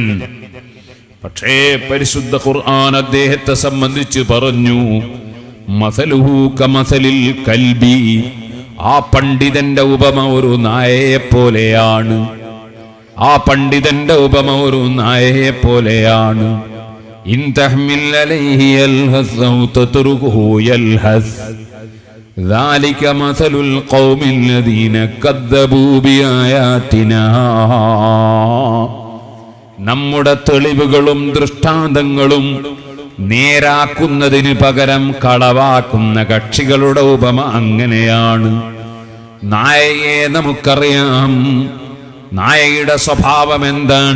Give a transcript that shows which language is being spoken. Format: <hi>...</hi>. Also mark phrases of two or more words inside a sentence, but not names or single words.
<ml>പക്ഷേ പരിശുദ്ധ ഖുർആൻ അദ്ദേഹത്തെ സംബന്ധിച്ച് പറഞ്ഞു,</ml> <ar>مثله كمثل الكلب,</ar> <ml>ആ പണ്ഡിതന്റെ ഉപമ ഒരു നായയെ പോലെയാണ്. ആ പണ്ഡിതന്റെ ഉപമ ഒരു നായയെ പോലെയാണ്.</ml> <ar>إن تحمل عليه يلهث أو تتركه يلهث, ذلك مثل القوم الذين كذبوا بآياتنا.</ar> <ml>നമ്മുടെ തെളിവുകളും ദൃഷ്ടാന്തങ്ങളും നേരാക്കുന്നതിന് പകരം കളവാക്കുന്ന കക്ഷികളുടെ ഉപമ അങ്ങനെയാണ്. നായയെ നമുക്കറിയാം, നായയുടെ സ്വഭാവം എന്താണ്?</ml>